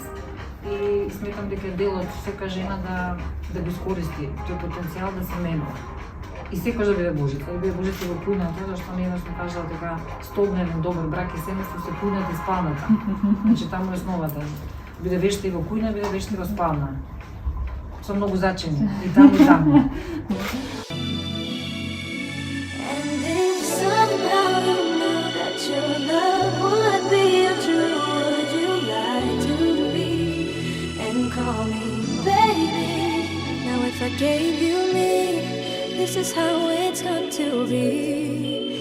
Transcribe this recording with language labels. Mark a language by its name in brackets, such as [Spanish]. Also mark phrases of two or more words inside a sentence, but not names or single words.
[Macedonian] И сметам дека дел од сека жена да го искористи тој потенцијал да се менува. И секојаш да биде божица, да биде божица во кујната, зашто не еднаш ми кажала дека столбна еден добар брак и семејство се кујната и спалната. Значи таму е основата. Биде вешта и во кујна, биде вешта и во спална. Со многу зачини, и таму и таму. [English] If I gave you me, this is how it's going to be.